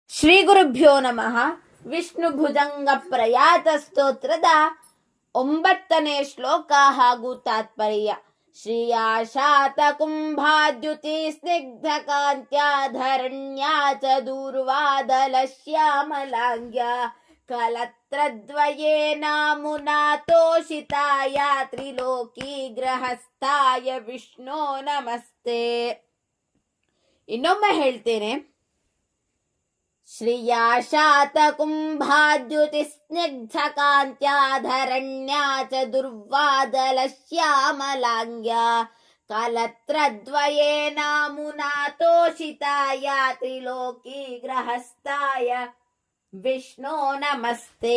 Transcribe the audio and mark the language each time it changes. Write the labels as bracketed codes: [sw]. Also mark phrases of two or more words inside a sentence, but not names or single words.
[sa] ಶ್ರೀ ಗುರುಭ್ಯೋ ನಮಃ. [kn] ವಿಷ್ಣು ಭುಜಂಗ ಪ್ರಯಾತ ಸ್ತೋತ್ರದ 9ನೇ ಶ್ಲೋಕ ಹಾಗೂ ತಾತ್ಪರ್ಯ. [sa] ಶ್ರೀಯಾ ಶಾತ ಕುಂಭಾದ್ಯುತಿ ಸ್ನಿಗ್ಧ ಕಾಂತ್ಯಾಧರಣ್ಯಾ ಚ ದೂರ್ವಾದಲ ಶ್ಯಾಮಲಾಂಗ್ಯ ಕಲತ್ರದ್ವಯೇನ ಮುನಾ ತೋಷಿತಾಯ ತ್ರಿಲೋಕಿ ಗ್ರಹಸ್ಥಾಯ ವಿಷ್ಣೋ ನಮಸ್ತೆ. [kn] ಇನ್ನೊಮ್ಮೆ ಹೇಳ್ತೇನೆ. [sa] ಶ್ರಿಯಾ ಶಾತ ಕುಂಭಾದ್ಯುತಿ ಸ್ನಿಗ್ಧ ಕಾಂತ್ಯಾಧರಣ್ಯಾ ಚ ದುರ್ವಾದಲ ಶ್ಯಾಮಲಾಂಗ್ಯ ಕಲತ್ರದ್ವಯೇನ ಮುನಾ ತೋಷಿತಾಯ ತ್ರಿಲೋಕಿ ಗ್ರಹಸ್ಥಾಯ ವಿಷ್ಣೋ ನಮಸ್ತೆ.